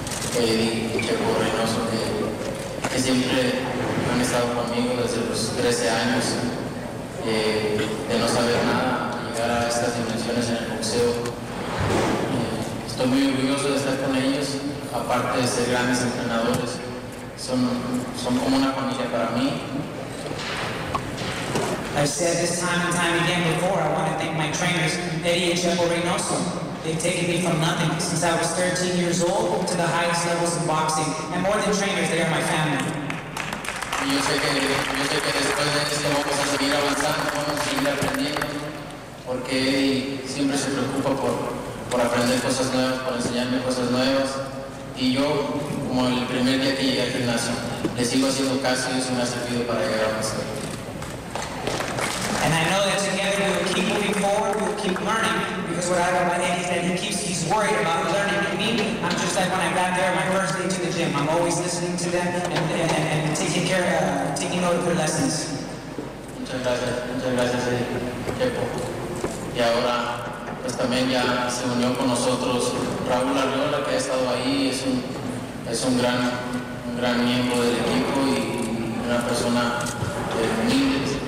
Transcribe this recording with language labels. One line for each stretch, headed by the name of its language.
Spanish: Chepo Reynoso, que siempre han estado conmigo desde los 13 años, de no saber nada, llegar a estas dimensiones en el boxeo. Estoy muy orgulloso de estar con ellos, aparte de ser grandes entrenadores, son como una familia para mí.
English: I said this time and time again before, I want to thank my trainers, Eddie and Chepo Reynoso. They've taken me from nothing since I was 13 years old to the highest levels of boxing. And more than trainers, they are my family.
Spanish: Y yo sé que después de esto vamos a seguir avanzando, vamos a seguir aprendiendo, porque Eddie siempre se preocupa por aprender cosas nuevas, por enseñarme cosas nuevas. Y yo, como el primer día que llegué al gimnasio, le sigo haciendo caso y eso me ha servido para llegar a más.
English: And I know that together we'll keep moving forward, we'll keep learning, because what I love about Eddie is that he's worried about learning. And me, I'm just like when I got there my first day to the gym, I'm always listening to them and taking care of, taking note of their lessons.
Spanish: Muchas gracias, Eddie. Y ahora, pues también ya se unió con nosotros Raúl Arriola, que ha estado ahí, es un gran miembro del equipo y una persona humilde.